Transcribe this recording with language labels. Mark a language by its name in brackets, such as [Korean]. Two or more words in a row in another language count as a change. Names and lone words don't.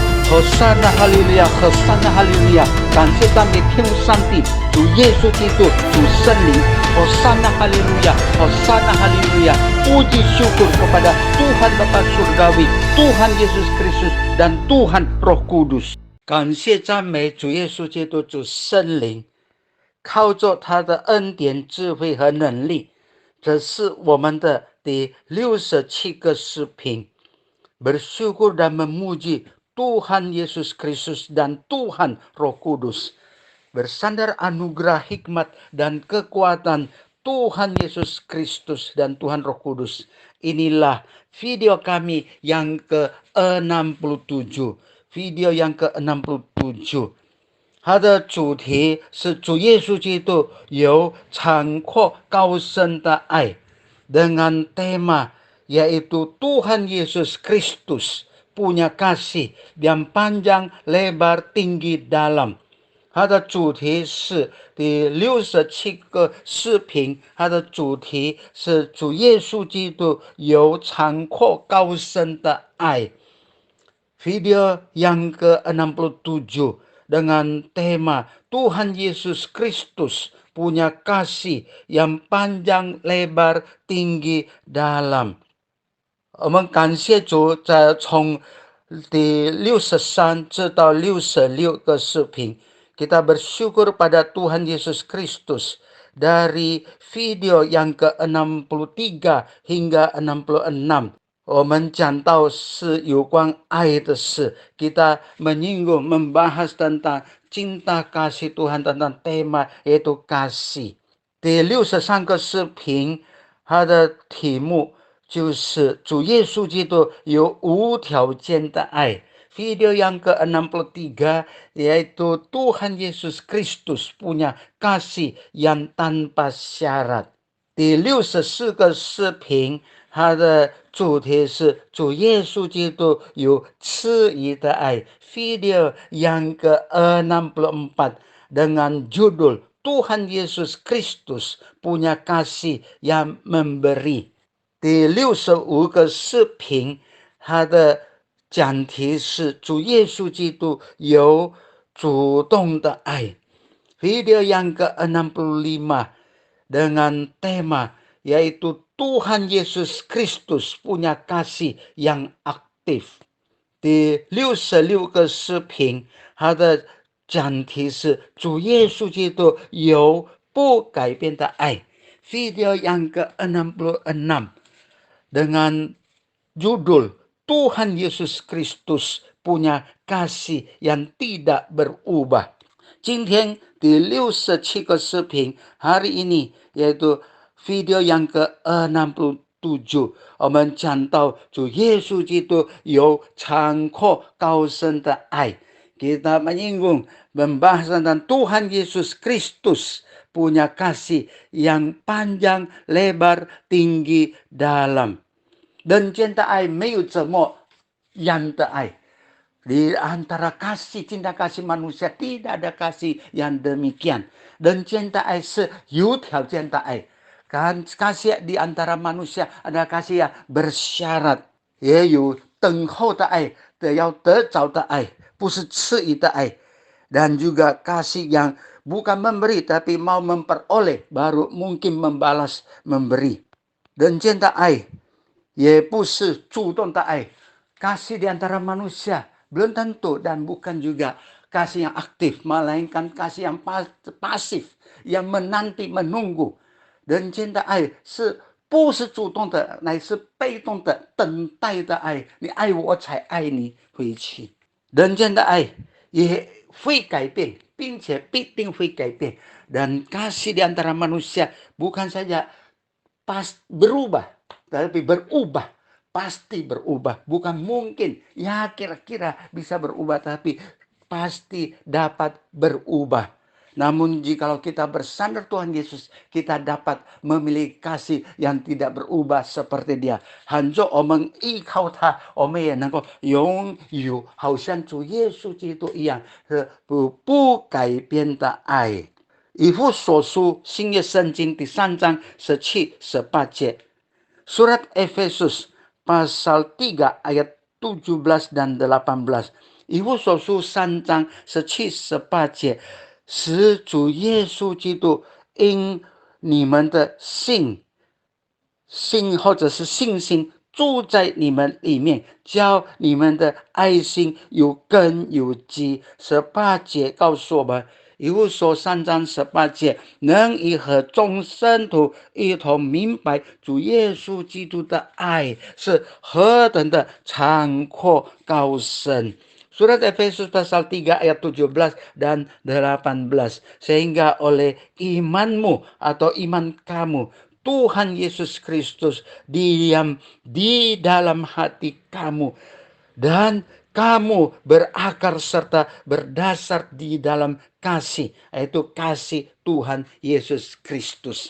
[Chinese] 和善的哈利路亚，和善的哈利路亚！感谢赞美天父上帝，主耶稣基督，主圣灵，和善的哈利路亚，和善的哈利路亚！ [Indonesian] puji syukur kepada Tuhan Bapa Surgawi, Tuhan Yesus Kristus dan Tuhan Roh Kudus。 [Chinese] 感谢赞美主耶稣基督，主圣灵，靠着他的恩典、智慧和能力，这是我们的第67个视频。 [Indonesian] bersyukur dan memuji Tuhan Yesus Kristus dan Tuhan Roh Kudus. Bersandar anugerah hikmat dan kekuatan Tuhan Yesus Kristus dan Tuhan Roh Kudus. Inilah video kami yang ke-67. Video yang ke-67。 [Chinese] 它的主题是主耶稣基督有广阔高深的爱 [Indonesian] dengan tema yaitu Tuhan Yesus Kristus punya kasih yang panjang, lebar, tinggi, dalam。 [Chinese] 它的主题是第67个视频，它的主题是主耶稣基督有广阔高深的爱。 [Indonesian] Video yang ke-67 dengan tema Tuhan Yesus Kristus punya kasih yang panjang, lebar, tinggi, dalam。 [Chinese] 我们感谢主，从第63至到66个视频 [Indonesian] kita bersyukur pada Tuhan Yesus Kristus dari video yang ke-63 hingga 66。 [Chinese] 我们讲到是有关爱的事， [Indonesian] kita menyinggung membahas tentang cinta kasih Tuhan, tentang tema yaitu kasih。 [Chinese] 第63个视频，它的题目就是主耶稣基督有无条件的爱。 [Indonesian] Video yang ke-63 yaitu Tuhan Yesus Kristus punya kasih yang tanpa syarat。 [Chinese] 第64个视频，它的主题是主耶稣基督有赐予的爱。 [Indonesian] Video yang ke-64 dengan judul Tuhan Yesus Kristus punya kasih yang memberi。 [Chinese] 第65个视频，它的讲题是主耶稣基督有主动的爱。 [Indonesian] Video yang ke-65 dengan tema yaitu Tuhan Yesus Kristus punya kasih yang aktif。 [Chinese] 第66个视频，它的讲题是主耶稣基督有不改变的爱。 [Indonesian] Video yang ke-66 dengan judul Tuhan Yesus Kristus punya kasih yang tidak berubah。 [Chinese] 今天第67个视频， [Indonesian] hari ini yaitu video yang ke-67， [Chinese] 我们讲到主耶稣基督有广阔高深的爱。 [Indonesian] kita menyinggung membahas tentang Tuhan Yesus Kristus punya kasih yang panjang, lebar, tinggi, dalam。 [Chinese] 人间的爱没有这么样的爱。 [Indonesian] Di antara kasih, cinta kasih manusia tidak ada kasih yang demikian。 [Chinese] 人间的爱是有条件的爱。 [Indonesian] kan kasih di antara manusia adalah kasih yang bersyarat， [Chinese] 也有等候的爱， 要得着的爱， 不是赐予的爱。 [Indonesian] dan juga kasih yang bukan memberi tapi mau memperoleh baru mungkin membalas memberi。 [Chinese] 人间的爱也不是主动的爱。 [Indonesian] kasih di antara manusia belum tentu dan bukan juga kasih yang aktif, melainkan kasih yang pasif, yang menanti, menunggu。 [Chinese] 人间的爱是不是主动的，乃是被动的等待的爱。你爱我才爱你回去。人间的爱也会改变，并且必定会改变。 [Indonesian] dan kasih di antara manusia bukan saja berubah, tapi berubah, pasti berubah. Bukan mungkin, ya kira-kira bisa berubah, tapi pasti dapat berubah。 namun jikalau kita bersandar Tuhan Yesus, kita dapat memiliki kasih yang tidak berubah seperti Dia。 [Chinese] 含着我们依靠他，我们也能够拥有好像主耶稣基督一样不改变的爱。以弗所书新约圣经第3章17、18节。 [Indonesian] Surat Efesus pasal 3 ayat 17 dan 18. [Chinese] 以弗所书3章17、18节，使主耶稣基督因你们的信或者是信心住在你们里面，叫你们的爱心有根有基。18节告诉我们，以弗所3章18节，能以和众圣徒一同明白主耶稣基督的爱是何等的长阔高深。 [Indonesian] Surat Efesus pasal 3 ayat 17 dan 18. Sehingga oleh imanmu atau iman kamu, Tuhan Yesus Kristus diam di dalam hati kamu, dan kamu berakar serta berdasar di dalam kasih, yaitu kasih Tuhan Yesus Kristus.